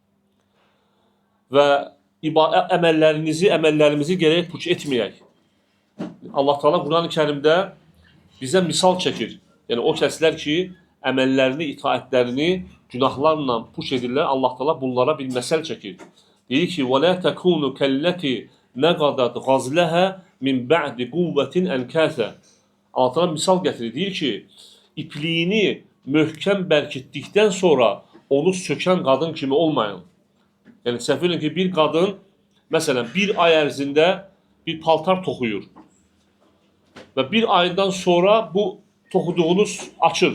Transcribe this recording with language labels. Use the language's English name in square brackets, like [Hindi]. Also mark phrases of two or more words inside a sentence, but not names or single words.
[Azerbaijani] Və əməllərimizi gərək puç etməyək. Allah Teala Quran-ı Kərimdə bizə misal çəkir. Yəni o kəslər ki, əməllərini, itaətlərini günahlarla puç edirlər, Allah Teala bunlara bir məsəl çəkir. Deyir ki, [Arabic] وَلَا تَكُونُ كَلَّتِ نَقَدَتْ غَزْلَهَا مِنْ بَعْدِ قُوَّةٍ أَنْكَاثًا. [Azerbaijani] Allah Teala misal gətirir. Deyir ki, ipliğini möhkəm bərkitdikdən sonra onu sökən qadın kimi olmayın. Yəni səhv edin ki, bir qadın məsələn bir ay ərzində bir paltar toxuyur. Və bir aydan sonra bu toxuduğunuz açır.